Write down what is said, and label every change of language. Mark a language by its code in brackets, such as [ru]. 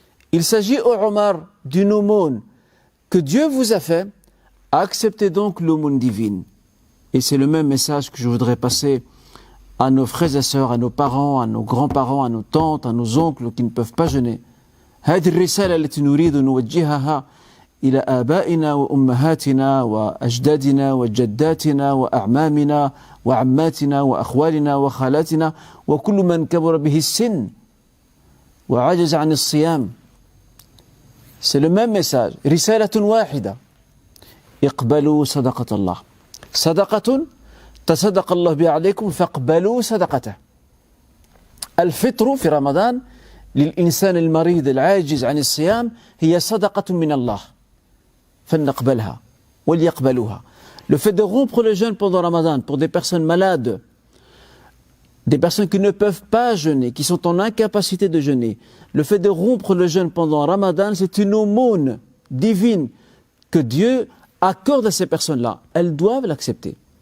[fr] Il s'agit, ô Omar, d'une aumône que Dieu vous a fait, acceptez donc l'aumône divine. Et c'est le même message que je voudrais passer à nos frères et sœurs, à nos parents, à nos grands-parents, à nos tantes, à nos oncles qui ne peuvent pas jeûner. [ar] هذه الرسالة التي نريد نوجهها إلى آبائنا وأمهاتنا وأجدادنا وجداتنا وأعمامنا وعماتنا وأخوالنا وخالاتنا وكل من كبر به السن وعجز عن الصيام. [fr] C'est le même message. [ar] رسالة واحدة. اقبلوا صدقة الله. صدقة تصدق الله بها عليكم فاقبلوا صدقته. الفطر في رمضان للإنسان المريض العاجز عن الصيام هي صدقة من الله. فلنقبلها وليقبلوها. [fr] Le fait de rompre le jeûne pendant Ramadan pour des personnes malades, des personnes qui ne peuvent pas jeûner, qui sont en incapacité de jeûner, le fait de rompre le jeûne pendant Ramadan, c'est une aumône divine que Dieu accorde à ces personnes-là. Elles doivent l'accepter.